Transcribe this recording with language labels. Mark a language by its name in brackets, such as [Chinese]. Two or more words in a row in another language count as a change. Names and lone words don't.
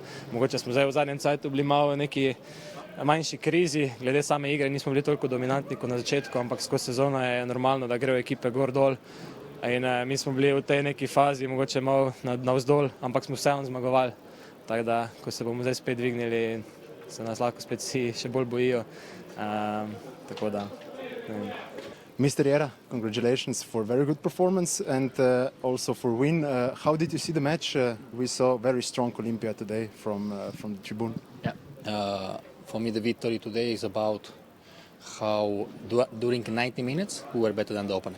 [Slovenian] Mogoče smo zdaj v zadnjem cajtu bili malo v neki manjši krizi, glede same igre nismo bili toliko dominantni kot na začetku, ampak skozi sezono je normalno, da grejo ekipe gor dol in mi smo bili v tej neki fazi, mogoče malo navzdol, ampak smo vseeno zmagovali. Tako da, ko se bomo zdaj spet dvignili, se nas lahko spet vsi še bolj bojijo. Tako da. [English] Mr. Jera, congratulations for very good performance and also for win. How did you see the match? We saw very strong Olympia today from the tribune. Yeah. For me, the victory today is about how during 90 minutes we were better than the opponent.